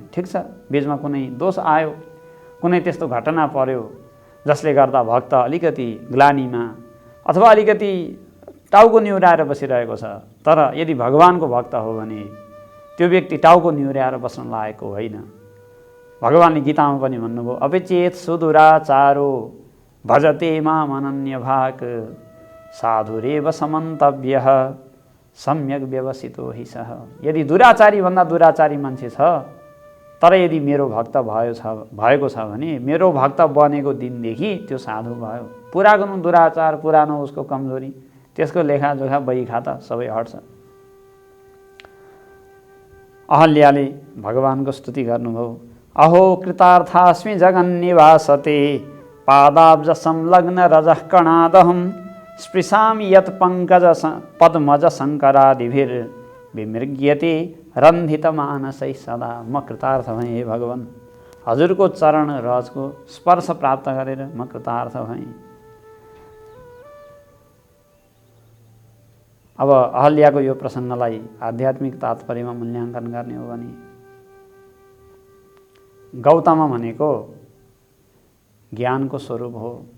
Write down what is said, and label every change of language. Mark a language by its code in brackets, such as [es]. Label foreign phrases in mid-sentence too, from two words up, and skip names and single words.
[ne] ठिक छ, बीचमा कुनै दोष आयो, कुनै त्यस्तो घटना पर्यो जसले गर्दा भक्त अलिकति ग्लानीमा अथवा अलिकति टाउको निहुराएर बसिरहेको छ, तर यदि भगवानको भक्त हो भने त्यो व्यक्ति टाउको निहुराएर बस्न लागेको होइन। भगवानले गीतामा पनि भन्नुभयो, [sa] अपिचेत सुदुराचारो भजते माम अनन्यभाक् साधुरेव समन्तव्यः सम्यक व्यवसितो हि सः। [ne] यदि दुराचारी भन्दा दुराचारी मान्छे छ तर यदि मेरो भक्त भएको छ भने मेरो भक्त बनेको दिनदेखि त्यो साधु भयो। पुरानो दुराचार, पुरानो उसको कमजोरी, त्यसको लेखाजोखा बही खाता सबै हट्छ। अहल्याले भगवानको स्तुति गर्नुभयो, [sa] अहो कृतार्थास्मि जगन्निवासते पादाब्ज संलग्न रजः कणादहं स्पृशामि यत् पंकज पद्मज शङ्करादिभिर् विमृग्यते रन्धित मानसै सदा। [ne] म कृतार्थ भएँ हे भगवान, हजुरको चरण रजको स्पर्श प्राप्त गरेर म कृतार्थ भएँ। अब अहल्याको यो प्रसङ्गलाई आध्यात्मिक तात्पर्यमा मूल्याङ्कन गर्ने हो भने गौतम भनेको ज्ञानको स्वरूप हो।